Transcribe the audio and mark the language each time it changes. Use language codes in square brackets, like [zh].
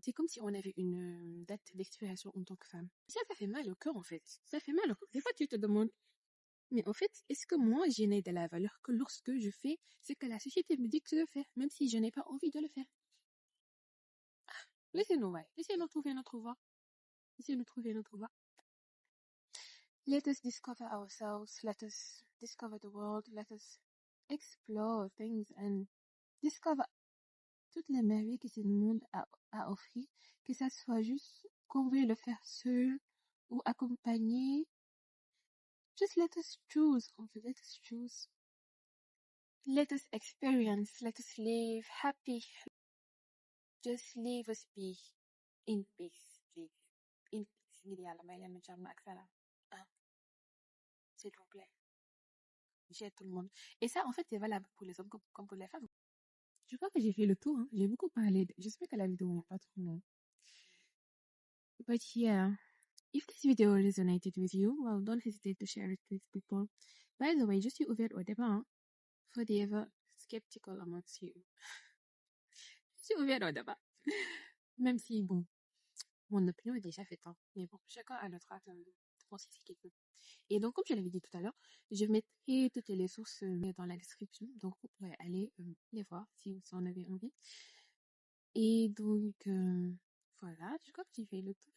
[fr] C'est comme si on avait une date d'expiration en tant que femme. Ça fait mal au cœur, en fait. Ça fait mal au cœur. Des fois, tu te demandes, mais en fait, est-ce que moi, je n'ai de la valeur que lorsque je fais ce que la société me dit que je dois faire, même si je n'ai pas envie de le faire? Laissez-nous, ouais. Laissez-nous trouver notre voie. Laissez-nous trouver notre voie. [en] Let us discover ourselves. Let us discover the world. Let us explore things and discover [fr] toutes les merveilles que ce monde a offert, que ça soit juste qu'on veut le faire seul ou accompagné. [en] Just let us choose. Let us choose. Let us experience. Let us live happy. Just leave us be in peace, please. In peace. [wo] ngir yàlla may leen jàmm ak salaam. [fr] S'il vous plaît. J'aide tout le monde. Et ça, en fait, c'est valable pour les hommes comme pour les femmes. Je crois que j'ai fait le tour. Hein. J'ai beaucoup parlé. J'espère que la vidéo n'est pas trop longue. [en] But yeah, if this video resonated with you, well, don't hesitate to share it with people. By the way, [fr] je suis ouverte au débat. [en] Hein, for the ever skeptical amongst you. [fr] Je suis ouverte au débat. Même si, bon, mon opinion est déjà faite. Hein. Mais bon, chacun a le droit de penser ce qu'il veut. Et donc, comme je l'avais dit tout à l'heure, je mettrai toutes les sources dans la description. Donc, vous pourrez aller les voir si vous en avez envie. Et donc, voilà, je crois que j'ai fait le tour.